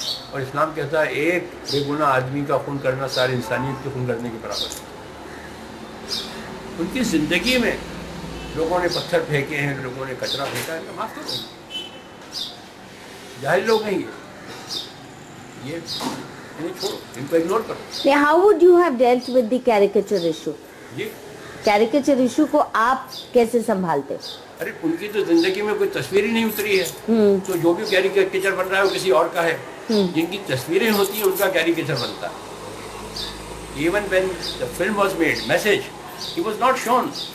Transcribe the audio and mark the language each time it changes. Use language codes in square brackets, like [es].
[ur] اور اسلام کہتا ہے ایک بے گناہ آدمی کا خون کرنا سارے انسانیت کے خون کرنے کے برابر ہے. ان کی زندگی میں لوگوں نے پتھر پھینکے ہیں, لوگوں نے کچرا پھینکا ہے, معاف کرو, جاہل لوگ ہیں یہ انہیں چھوڑو, ان کو اگنور کرو. [en] How would you have dealt with the caricature issue? [ur] جی caricature issue کو آپ کیسے سنبھالتے؟ ارے ان کی تو زندگی میں کوئی تصویر ہی نہیں اتری ہے, تو جو بھی کیریکیچر بن رہا ہے وہ کسی اور کا ہے. جن کی تصویریں ہوتی ہیں ان کا کیریکیچر بنتا ہے. [en] Even when the film was made message he was not shown.